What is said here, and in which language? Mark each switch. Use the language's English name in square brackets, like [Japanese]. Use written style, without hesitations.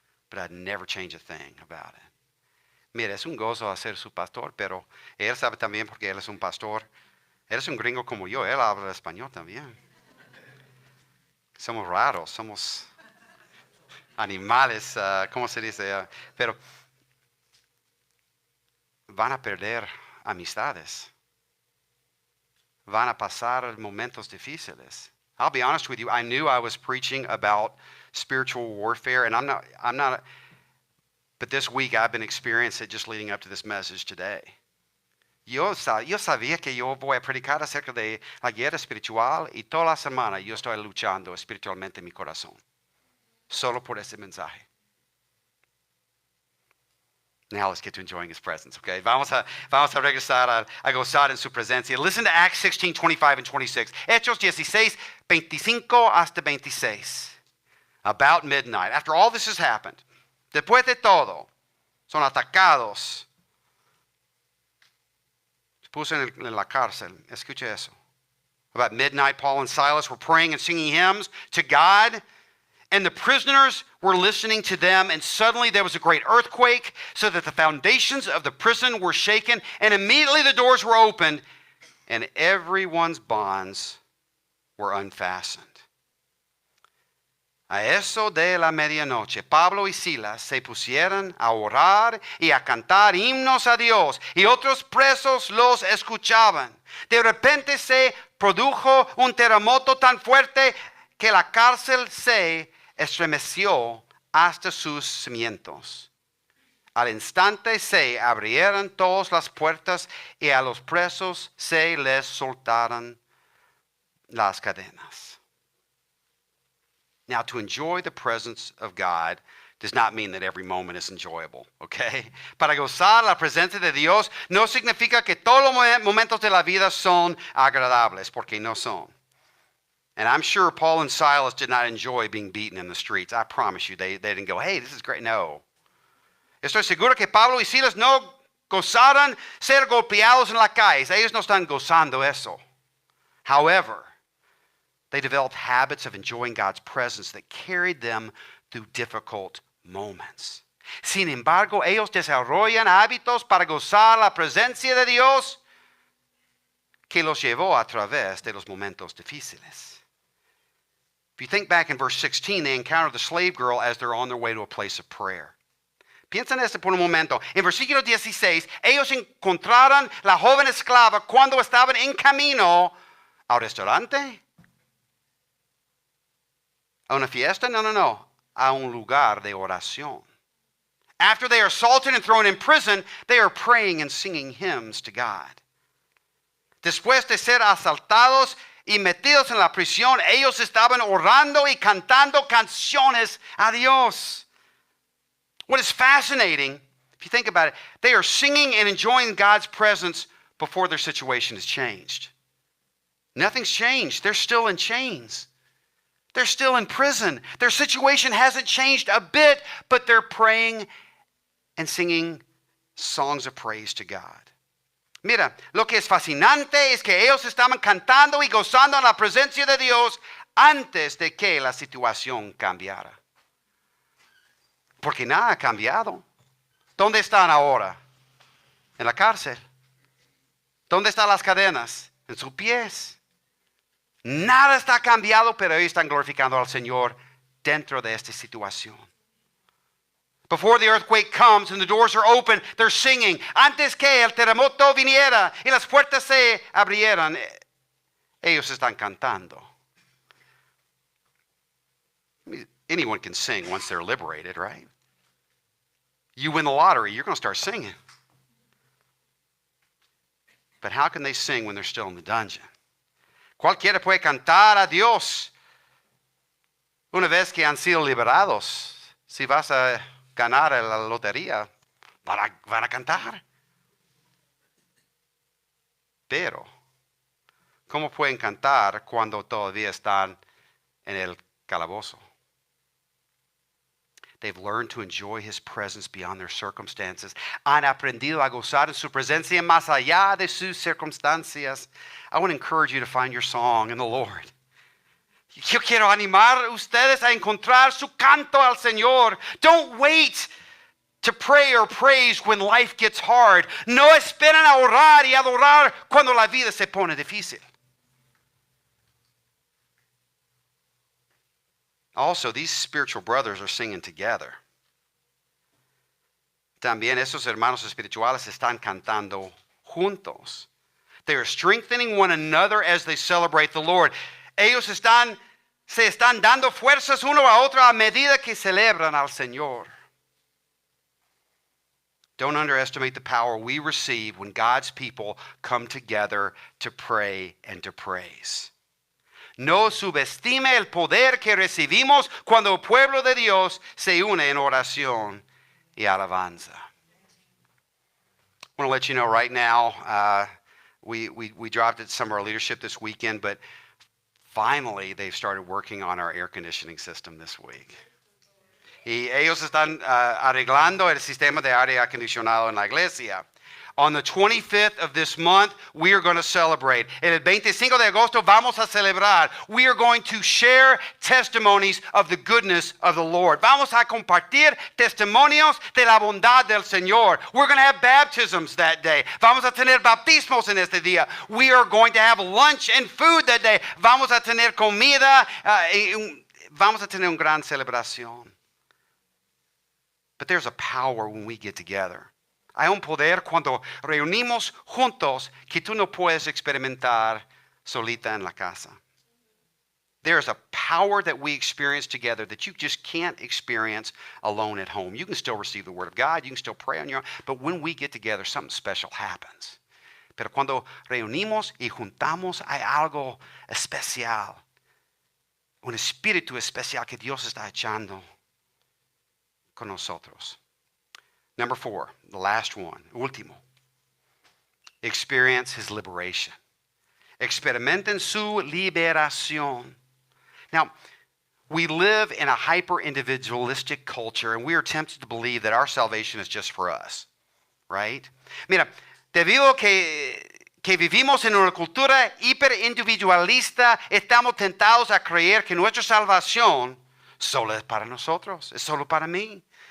[English] But I'd never change a thing about it. [Spanish] Mira, es un gozo ser su pastor, pero él sabe también porque él es un pastor. Él es un gringo como yo, él habla español también. Somos raros, somos animales, ¿cómo se dice? Pero van a perder amistades. Van a pasar momentos difíciles. [English] I'll be honest with you, I knew I was preaching about spiritual warfare, and I'm not, but this week I've been experiencing it just leading up to this message today. [Spanish] Yo sabía que yo voy a predicar acerca de la guerra espiritual y toda la semana yo estoy luchando espiritualmente en mi corazón. Solo por ese mensaje. [English] Now let's get to enjoying his presence, okay? [Spanish] Vamos a regresar a gozar en su presencia. [English] Listen to Acts 16, 25 and 26. [Spanish] Hechos 16, 25 hasta 26. [English] About midnight. After all this has happened, [Spanish] después de todo, son atacados. Se puso en la cárcel. Escuche eso. [English] About midnight, Paul and Silas were praying and singing hymns to God. And the prisoners were listening to them, and suddenly there was a great earthquake, so that the foundations of the prison were shaken, and immediately the doors were opened, and everyone's bonds were unfastened. [Spanish] A eso de la medianoche, Pablo y Silas se pusieron a orar y a cantar himnos a Dios, y otros presos los escuchaban. De repente se produjo un terremoto tan fuerte que la cárcel se estremeció hasta sus cimientos. Al instante se abrieron todas las puertas y a los presos se les soltaron las cadenas. [English] Now, to enjoy the presence of God does not mean that every moment is enjoyable, okay? [Spanish] Para gozar la presencia de Dios no significa que todos los momentos de la vida son agradables, porque no son. [English] And I'm sure Paul and Silas did not enjoy being beaten in the streets. I promise you, they didn't go, hey, this is great. No. [Spanish] Estoy seguro que Pablo y Silas no gozaron ser golpeados en la calle. Ellos no están gozando eso. [English] However, they developed habits of enjoying God's presence that carried them through difficult moments. [Spanish] Sin embargo, ellos desarrollan hábitos para gozar la presencia de Dios que los llevó a través de los momentos difíciles. [English] If you think back in verse 16, they encounter the slave girl as they're on their way to a place of prayer. [Spanish] Piensa en esto por un momento. En versículo 16, ellos encontraron la joven esclava cuando estaban en camino al restaurante, a una fiesta, no, a un lugar de oración. [English] After they are assaulted and thrown in prison, they are praying and singing hymns to God. [Spanish] Después de ser asaltados y metidos en la prisión, ellos estaban orando y cantando canciones a Dios. [English] What is fascinating, if you think about it, they are singing and enjoying God's presence before their situation has changed. Nothing's changed. They're still in chains. They're still in prison. Their situation hasn't changed a bit, but they're praying and singing songs of praise to God. [Spanish] Mira, lo que es fascinante es que ellos estaban cantando y gozando en la presencia de Dios antes de que la situación cambiara. Porque nada ha cambiado. ¿Dónde están ahora? En la cárcel. ¿Dónde están las cadenas? En sus pies. Nada está cambiado, pero ellos están glorificando al Señor dentro de esta situación. [English] Before the earthquake comes and the doors are open, they're singing. [Spanish] Antes que el terremoto viniera y las puertas se abrieran, ellos están cantando. [English] Anyone can sing once they're liberated, right? You win the lottery, you're going to start singing. But how can they sing when they're still in the dungeon? [Spanish] Cualquiera puede cantar a Dios una vez que han sido liberados. Si vas a ganar la lotería, van a cantar. Pero, ¿cómo pueden cantar cuando todavía están en el calabozo? [English] They've learned to enjoy his presence beyond their circumstances. [Spanish] Han aprendido a gozar en su presencia más allá de sus circunstancias. [English] I want to encourage you to find your song in the Lord. [Spanish] Yo quiero animar a ustedes a encontrar su canto al Señor. [English] Don't wait to pray or praise when life gets hard. [Spanish] No esperen a orar y adorar cuando la vida se pone difícil. [English] Also, these spiritual brothers are singing together. [Spanish] También esos hermanos espirituales están cantando juntos. [English] They are strengthening one another as they celebrate the Lord. [Spanish] Ellos se están dando fuerzas uno a otro a medida que celebran al Señor. [English] Don't underestimate the power we receive when God's people come together to pray and to praise. [Spanish] No subestime el poder que recibimos cuando el pueblo de Dios se une en oración y alabanza. [English] want to let you know right now, we dropped it to some of our leadership this weekend, but finally they've started working on our air conditioning system this week. [Spanish] Y ellos están arreglando el sistema de aire acondicionado en la iglesia. [English] On the 25th of this month, we are going to celebrate. [Spanish] El 25 de agosto vamos a celebrar. [English] We are going to share testimonies of the goodness of the Lord. [Spanish] Vamos a compartir testimonios de la bondad del Señor. [English] We're going to have baptisms that day. [Spanish] Vamos a tener bautismos en este día. [English] We are going to have lunch and food that day. [Spanish] Vamos a tener comida. Vamos a tener una gran celebración. [English] But there's a power when we get together. [Spanish] Hay un poder cuando reunimos juntos que tú no puedes experimentar solita en la casa. [English] There's a power that we experience together that you just can't experience alone at home. You can still receive the Word of God. You can still pray on your own. But when we get together, something special happens. [Spanish] Pero cuando reunimos y juntamos, hay algo especial. Un espíritu especial que Dios está echando con nosotros. [English] Number 4, the last one, último. Experience his liberation. [Spanish] Experimenten su liberación. [English] Now, we live in a hyper-individualistic culture, and we are tempted to believe that our salvation is just for us, right? [Spanish] Mira, debido que vivimos en una cultura hiperindividualista, estamos tentados a creer que nuestra salvación solo es para nosotros, es solo para mí.